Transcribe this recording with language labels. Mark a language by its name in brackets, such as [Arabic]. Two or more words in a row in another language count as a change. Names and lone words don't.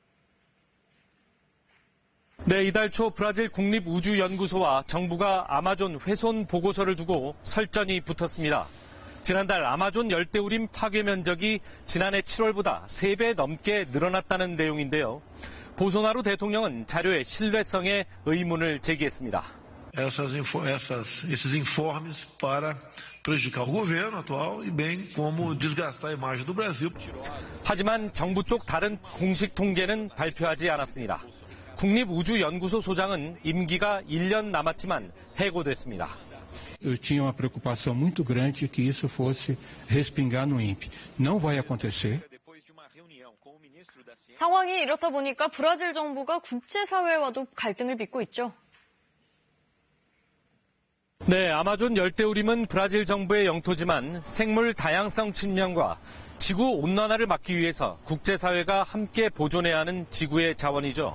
[Korean] 네, 이달 초 브라질 국립우주연구소와 정부가 아마존 훼손 보고서를 두고 설전이 붙었습니다. 지난달 아마존 열대우림 파괴 면적이 지난해 7월보다 3배 넘게 늘어났다는 내용인데요. 보소나루 대통령은 자료의 신뢰성에 의문을 제기했습니다. [Portuguese] Esses informes para prejudicar o governo atual e bem como desgastar a imagem do Brasil. [Korean] 하지만 정부 쪽 다른 공식 통계는 발표하지 않았습니다. 국립우주연구소 소장은 임기가 1년 남았지만 해고됐습니다. [Portuguese] Eu tinha uma preocupação muito grande que isso fosse respingar no INPE. Não vai acontecer. [Korean] 상황이 이렇다 보니까 브라질 정부가 국제사회와도 갈등을 빚고 있죠. 네, 아마존 열대우림은 브라질 정부의 영토지만 생물 다양성 측면과 지구 온난화를 막기 위해서 국제사회가 함께 보존해야 하는 지구의 자원이죠.